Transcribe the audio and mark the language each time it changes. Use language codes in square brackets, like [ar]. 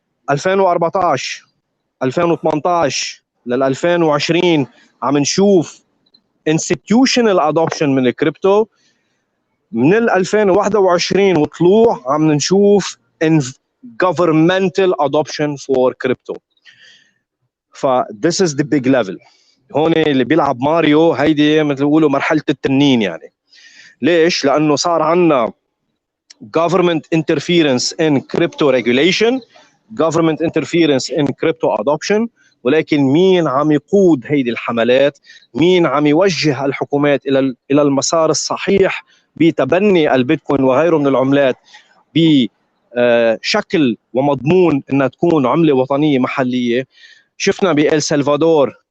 [ar] 2014 2018 لل 2020 عم نشوف [en] institutional adoption [ar] من الكريبتو. من ال 2021 وطلوع عم نشوف [en] governmental adoption for crypto. ف this is the big level. [ar] هون اللي بيلعب ماريو هيدي مثل بيقولوا مرحله التنين. يعني ليش؟ لانه صار عندنا [en] government interference in crypto regulation, government interference in crypto adoption. [ar] ولكن مين عم يقود هيدي الحملات؟ مين عم يوجه الحكومات الى المسار الصحيح بتبني البيتكوين وغيره من العملات بشكل ومضمون انها تكون عمله وطنيه محليه؟ شفنا بإل سلفادور